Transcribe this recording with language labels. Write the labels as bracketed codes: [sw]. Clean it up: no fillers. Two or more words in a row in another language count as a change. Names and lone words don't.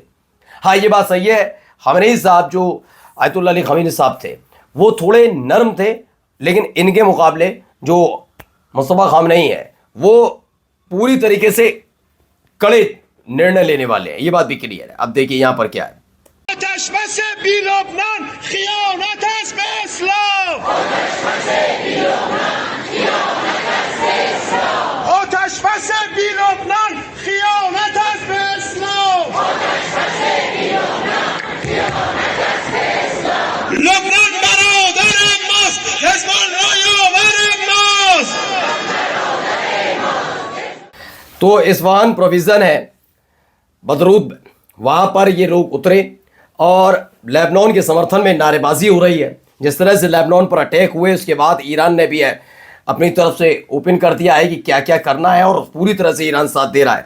[hi] हाँ, ये बात सही है, खamenei साहब जो आयतुल्लाह अली खamenei साहब थे वो थोड़े नर्म थे, लेकिन इनके मुकाबले जो मुस्तफा खamenei है वो पूरी तरीके से कड़े निर्णय लेने वाले हैं। ये बात भी क्लियर है। अब देखिए यहां पर क्या है। [fa] آتشبس بی لبنان خیانت است به اسلام. آتشبس بی لبنان خیانت است به اسلام. لبنان برادر ماست، حزب الله یاور ماست. [hi] तो इस्वान प्रोविजन है बदरूद में, वहां पर ये लोग उतरे और लेबनान के समर्थन में नारेबाजी हो रही है। जिस तरह से लेबनान पर अटैक हुए उसके बाद ईरान ने भी है अपनी तरफ से ओपन कर दिया है कि क्या क्या करना है, और पूरी तरह से ईरान साथ दे रहा है।